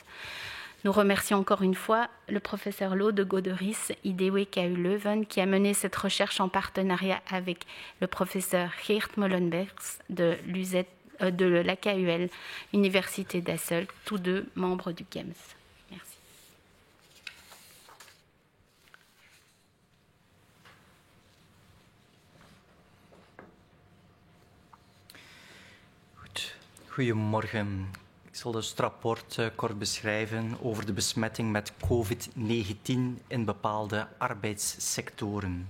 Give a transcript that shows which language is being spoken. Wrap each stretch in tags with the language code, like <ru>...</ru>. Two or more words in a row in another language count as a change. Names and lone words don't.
<fr>Nous remercions encore une fois le professeur Lode Goderis, IDW KU Leuven, qui a mené cette recherche en partenariat avec le professeur Geert Molenbergs de l'AKUL, Université d'Asselt, tous deux membres du GEMS. Merci.</fr> <nl>Goedemorgen. Ik zal dus het rapport kort beschrijven over de besmetting met COVID-19 in bepaalde arbeidssectoren.</nl>